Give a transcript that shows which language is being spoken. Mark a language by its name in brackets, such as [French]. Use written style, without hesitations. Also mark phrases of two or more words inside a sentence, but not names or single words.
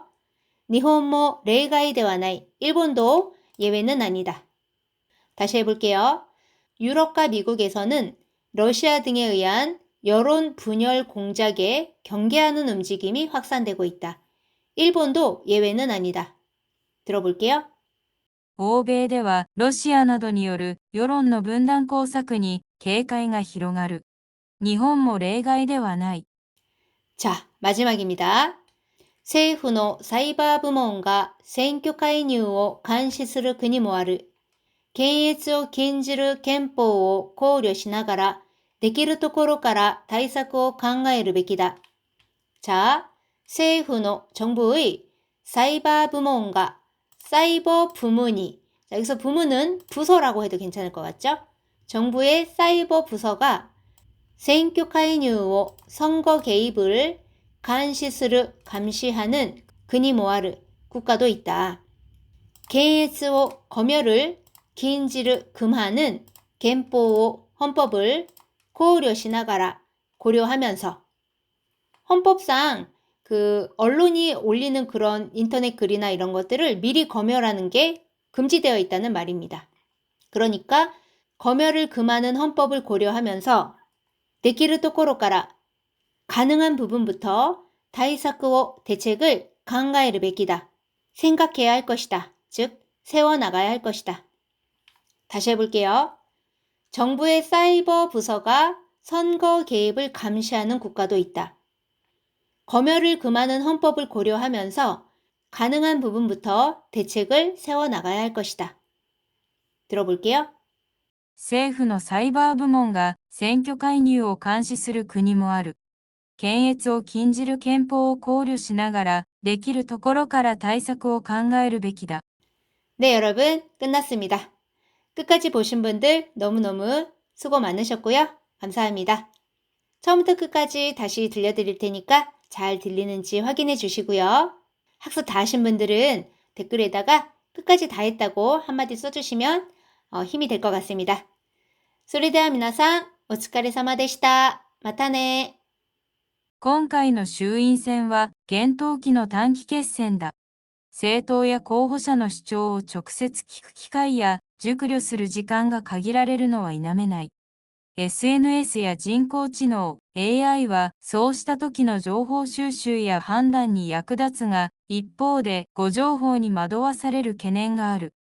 [Japanese] 日本も例外ではない, [Korean] 일본도 예외는 아니다. 다시 해볼게요. 유럽과 미국에서는 러시아 등에 의한 여론 분열 공작에 경계하는 움직임이 확산되고 있다. 일본도 예외는 아니다. 들어볼게요. [Japanese] 欧米ではロシアなどによる世論の分断工作に警戒が広がる。日本も例外ではない。 [Korean] 자, 마지막입니다. [Japanese] 政府のサイバー部門が選挙介入を監視する国もある。検閲を禁じる憲法を考慮しながら、できるところから対策を考えるべきだ。 [Korean] 자, [Japanese] 政府の [Korean] 정부의 사이버 부문가, 사이버 부문이, 자, 여기서 부문은 부서라고 해도 괜찮을 것 같죠? 정부의 사이버 부서가 [Japanese] 選挙介入を [Korean] 선거 개입을 [Japanese] 監視する [Korean] 감시하는 [Japanese] 国もある [Korean] 국가도 있다. 検閲を 검열을 禁じる 금하는 憲法を 헌법을 [Japanese] 考慮しながら [Korean] 고려하면서 헌법상 그 언론이 올리는 그런 인터넷 글이나 이런 것들을 미리 검열하는 게 금지되어 있다는 말입니다. 그러니까 검열을 금하는 헌법을 고려하면서 [Japanese] できるところから [Korean] 가능한 부분부터 [Japanese] 対策を [Korean] 대책을 [Japanese] 考えるべきだ. [Korean] 생각해야 할 것이다. 즉 세워나가야 할 것이다. 다시 해볼게요. 정부의 사이버 부서가 선거 개입을 감시하는 국가도 있다. 검열을 금하는 헌법을 고려하면서 가능한 부분부터 대책을 세워나가야 할 것이다. 들어볼게요. [Japanese] 政府のサイバー部門が選挙介入を監視する国もある。検閲を禁じる憲法を考慮しながらできるところから対策を考えるべきだ。 [Korean] 네, 여러분 끝났습니다. 끝까지 보신 분들 너무너무 수고 많으셨고요. 감사합니다. 처음부터 끝까지 다시 들려드릴 테니까 잘 들리는지 확인해 주시고요. 학습 다 하신 분들은 댓글에다가 끝까지 다 했다고 한마디 써주시면 힘이 될 것 같습니다. [Japanese] それでは皆さん、お疲れ様でした。またね。今回の衆院選は厳冬期の短期決戦だ。政党や候補者の主張を直接聞く機会や熟慮する時間が限られるのは否めない。SNS や人工知能 AI はそうした時の情報収集や判断に役立つが、一方で誤情報に惑わされる懸念がある。